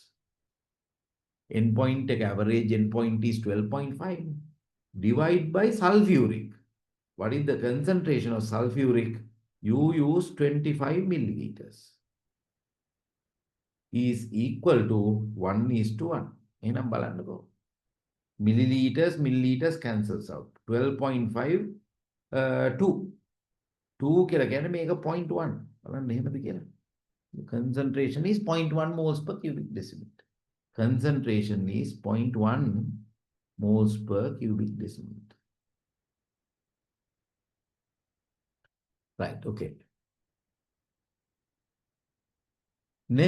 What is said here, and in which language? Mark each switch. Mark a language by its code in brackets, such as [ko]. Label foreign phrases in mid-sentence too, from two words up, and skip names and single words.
[en] Endpoint average endpoint is 12.5. Divide by sulfuric. What is the concentration of sulfuric? You use 25 milliliters. Is equal to 1:1. [si] එහෙනම් බලන්නකෝ. [en] Milliliters cancels out. [si] 12.5 2. 2 කියලා කියන්නේ මේක 0.1. බලන්න එහෙමද කියලා. [en] The concentration is 0.1 moles per cubic decimeter. Concentration is 0.1 moles per cubic decimeter. Right, okay. No.